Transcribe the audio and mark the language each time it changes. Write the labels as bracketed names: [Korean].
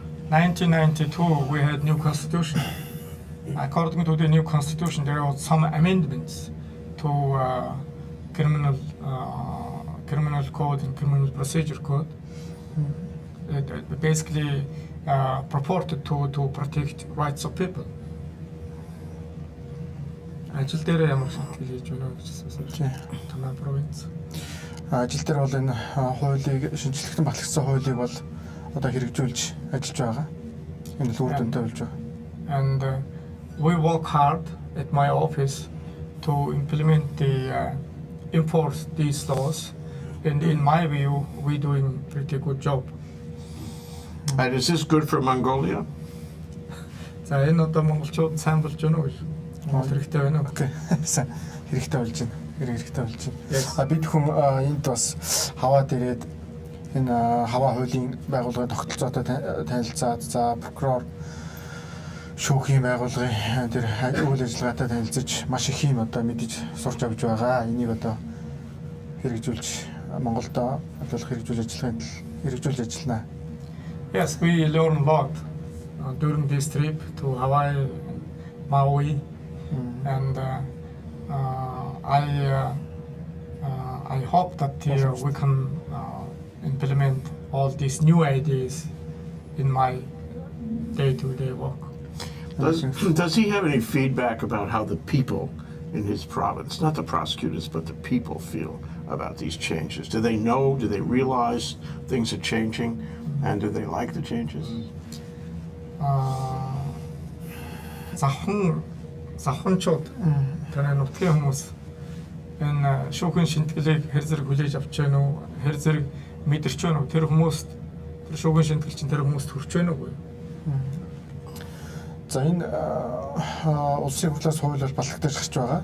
[English] In 1992 we had new constitution. According to the new constitution, there were some amendments to criminal code and criminal procedure code. It basically purported to protect rights of people. [Mongolian] Ажил дээр ямар шинтгэл хийж байна гэж асуусан. Танай провинц. Ажил дээр бол энэ хуулийг шинжилгээн батлагдсан хуулийг бол одоо хэрэгжүүлж ажиллаж байгаа. Энэ л үр дүнтэй болж байгаа. [English] And we work hard at my office to implement enforce these laws. And in my view, we're doing pretty good job. And is this good for Mongolia? [Mongolian] За энэ одоо монголчууд сайн болж байна уу гэж хэрэгтэй байна уу? Окей. Хэрэгтэй болж байна. Хэрэгтэй болж байна. Бид хүн энд бас хаваад ирээд энэ хаваа хуулийн байгууллагын тогтолцоотой танилцаад, за прокурор шүүхийн байгууллагын тэр үйл ажиллагаатай танилцаж маш их юм одоо мэдэж сурч авч байгаа. Энийг одоо хэрэгжүүлж Монголд ажиллах хэрэгжүүлж ажиллана. [English] Yes, we learn a lot during this trip to Hawaii, Maui, and I hope that we can implement all these new ideas in my day-to-day work. Does he have any feedback about how the people in his province, not the prosecutors, but the people feel about these changes? Do they know, do they realize things are changing, and do they like the changes? [Mongolian] Захунчууд танай нутгийн хүмүүс энэ шүүхийн шинтгэлийг хэр зэрэг хүлээж авч байна уу? Хэр зэрэг мэдэрч байна уу? Тэр хүмүүст тэр шүүхийн шинтгэл чинь тэр хүмүүст хүрч байна уу? За энэ улсын хурлаас хууль бол батлагдаж гарч байгаа.